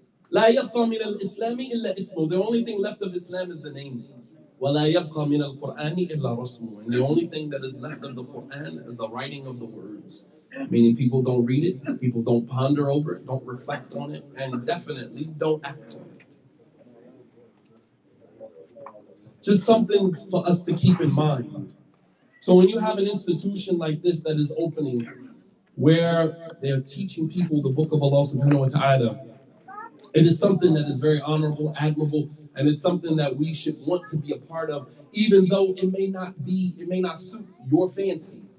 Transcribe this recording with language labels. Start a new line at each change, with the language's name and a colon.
Arabic: لا يبقى من الإسلام إلا اسمه.
English: The only thing left of Islam is the name.
Arabic: ولا يبقى من القرآن إلا رسمه.
English: And the only thing that is left of the Quran is the writing of the words. Meaning people don't read it, people don't ponder over it, don't reflect on it, and definitely don't act on it. Just something for us to keep in mind. So when you have an institution like this that is opening, where they're teaching people the book of Allah subhanahu wa ta'ala, it is something that is very honorable, admirable, and it's something that we should want to be a part of, even though it may not suit your fancy.